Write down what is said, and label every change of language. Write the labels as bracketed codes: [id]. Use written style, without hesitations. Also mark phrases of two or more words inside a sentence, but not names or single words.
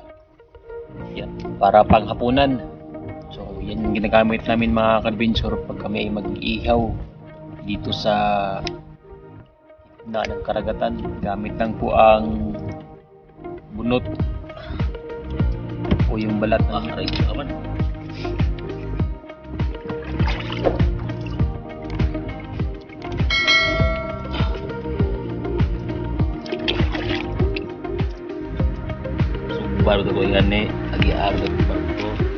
[tl] Yan, para panghapunan. So, yan yung ginagamit namin mga kanbensor pag kami ay mag-iihaw dito sa gitna ng karagatan. Gamit lang po ang bunot o yung balat ng aman. [ms] Baru tu kau ingat lagi harga baru tu.